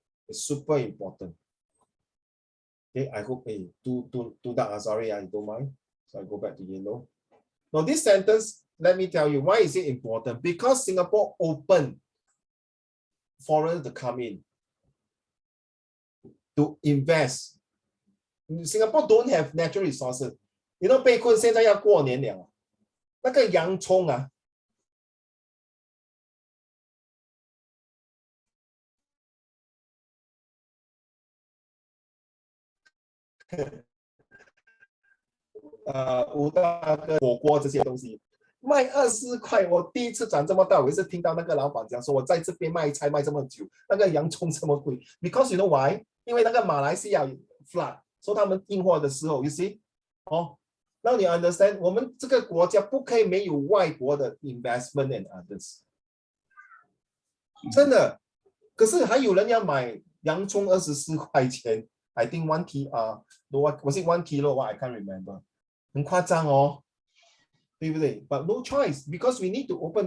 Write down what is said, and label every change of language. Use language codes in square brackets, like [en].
[en] It's super important. Okay, I hope too dark. Sorry, I don't mind. So I go back to yellow. Now this sentence, let me tell you why is it important? Because Singapore opened foreigners to come in to invest. Singapore don't have natural resources. You know, [zh] 被困现在要过年了，那个洋葱啊。吴大哥火锅这些东西卖24块，我第一次长这么大，我也是听到那个老板讲说，我在这边卖菜卖这么久，那个洋葱这么贵 ， [en] because you know why？ [zh] 因为那个马来西亚 flood， 所以他们进货的时候 ， [en] you see， [zh] 哦，让你 understand， 我们这个国家不可以没有外国的 [en] investment and others， [zh] 真的。可是还有人要买洋葱24块钱 [en] ，I think 1 kilo， was it 1 kilo？ What I can't remember。 [zh] 很夸张哦，对不对 [en] ？But no choice because we need to open.